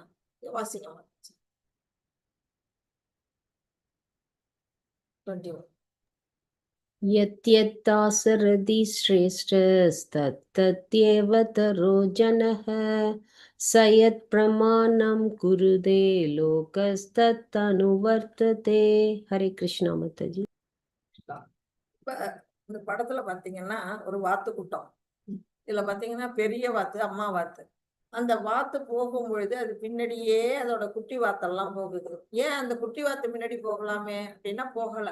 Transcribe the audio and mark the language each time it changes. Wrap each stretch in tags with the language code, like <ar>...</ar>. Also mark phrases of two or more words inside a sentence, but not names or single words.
<ta>வாசிங்க 21.</ta> <sa>यत्यत्तासरति श्रेष्ठस्तत्तत्येव तरो जनः स यत्प्रमाणं कुरुते लोकस्तदनुवर्तते.</sa> <hi>हरे कृष्णा माताजी.</hi> <ta>இப்ப இந்த படத்துல பாத்தீங்கன்னா ஒரு வாத்து கூட்டம். இதுல பாத்தீங்கன்னா பெரிய வாத்து, அம்மா வாத்து. அந்த வாத்து போகும் பொழுது அது பின்னாடியே அதோட குட்டி வாத்தெல்லாம் போகுது. ஏன் அந்த குட்டி வாத்து முன்னாடி போகலாமே அப்படின்னா போகல.</ta>